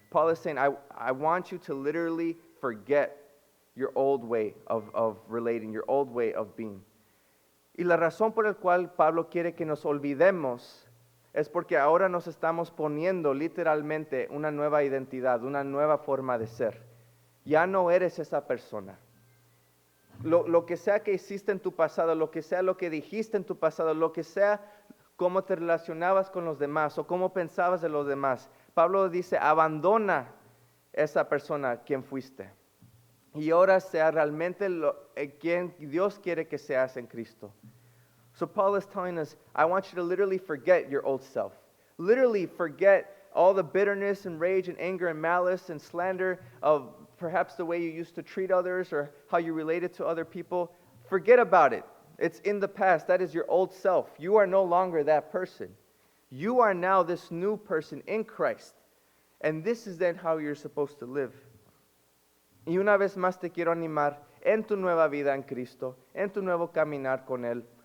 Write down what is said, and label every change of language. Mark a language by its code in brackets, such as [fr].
[en] Paul is saying, I want you to literally forget your old way of relating, your old way of being. [es] Y la razón por la cual Pablo quiere que nos olvidemos es porque ahora nos estamos poniendo literalmente una nueva identidad, una nueva forma de ser. Ya no eres esa persona. Lo que sea que hiciste en tu pasado, lo que sea lo que dijiste en tu pasado, lo que sea cómo te relacionabas con los demás o cómo pensabas de los demás, Pablo dice, abandona esa persona quien fuiste. Y ahora sea realmente quien Dios quiere que seas en Cristo. [en] So Paul is telling us, I want you to literally forget your old self. Literally forget all the bitterness and rage and anger and malice and slander of perhaps the way you used to treat others or how you related to other people. Forget about it. It's in the past. That is your old self. You are no longer that person. You are now this new person in Christ. And this is then how you're supposed to live. [es] Y una vez más te quiero animar en tu nueva vida en Cristo, en tu nuevo caminar con Él.